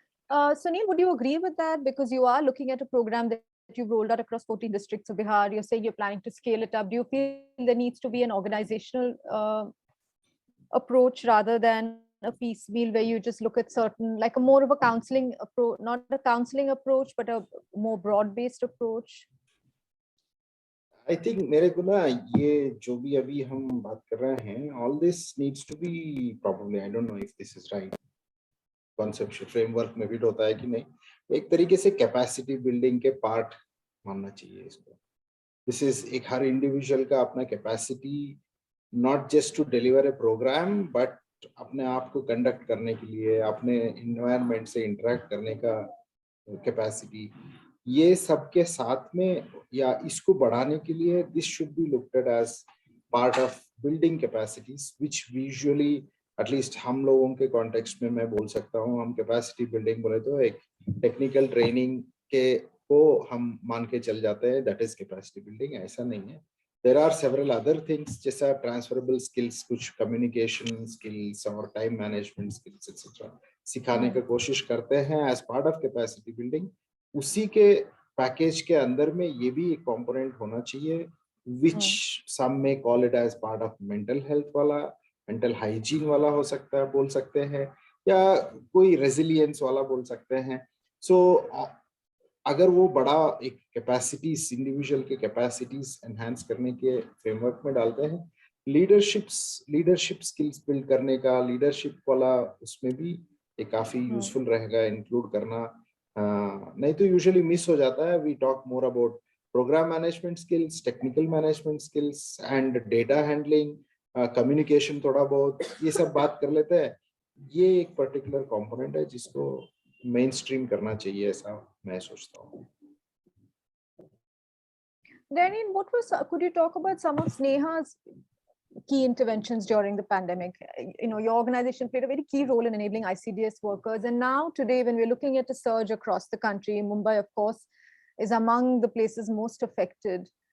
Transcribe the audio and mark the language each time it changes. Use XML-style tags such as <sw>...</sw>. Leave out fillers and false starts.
<en>Sunil, would you agree with that? Because you are looking at a program that you've rolled out across 14 districts of Bihar. You're saying you're planning to scale it up. Do you feel there needs to be an organizational approach rather than a piecemeal where you just look at certain, like a more of a counseling approach, not a counseling approach, but a more broad-based approach?</en> <hi>I think मेरे को ना ये जो भी अभी हम बात कर रहे हैं,</hi> <en>all this needs to be probably, I don't know if this is right,</en> <hi>conceptual framework में भी होता है कि नहीं, एक तरीके से capacity building के part मानना चाहिए इसको. This is एक हर individual का अपना capacity,</hi> <en>not just to deliver a program,</en> <hi>but अपने आप को conduct करने के लिए, अपने environment से interact करने का capacity, ये सबके साथ में या इसको बढ़ाने के लिए</hi> <en>this should be looked at as part of building capacities, which usually, at least</en> <hi>हम लोगों के context में मैं बोल सकता हूँ, हम capacity building बोले तो एक technical training के को हम मान के चल जाते हैं,</hi> <en>that is capacity building.</en> <hi>ऐसा नहीं है.</hi> <en>There are several other things जैसा transferable skills, कुछ communication skills और time management skills etc.</en> <hi>सिखाने का कोशिश करते हैं</hi> <en>as part of capacity building.</en> <hi>उसी के पैकेज के अंदर में ये भी एक कंपोनेंट होना चाहिए,</hi> <en>which some may call it as part of mental health</en> <hi>वाला, mental hygiene वाला हो सकता है, बोल सकते हैं, या कोई resilience वाला बोल सकते हैं. So अगर वो बड़ा एक कैपेसिटीज, इंडिविजुअल के कैपेसिटीज एनहांस करने के फ्रेमवर्क में डालते हैं, लीडरशिप स्किल्स बिल्ड करने का, लीडरशिप वाला उसमें भी एक काफी यूजफुल रहेगा इंक्लूड करना. नहीं तो यूजुअली मिस हो जाता है.</hi> <en>we talk more about programme management skills, technical management skills and data handling, communication</en> <hi>थोड़ा बहुत, ये सब बात कर लेते हैं. ये एक पर्टिकुलर कंपोनेंट है जिसको मेन स्ट्रीम करना चाहिए, ऐसा मैं सोचता हूँ.</hi> <en>Narine, could you talk about some of Sneha's key interventions during the pandemic? Your organization played a very key role in enabling ICDS workers. And now today, when we're looking at a surge across the country, Mumbai, of course, is among the places most affected.</en>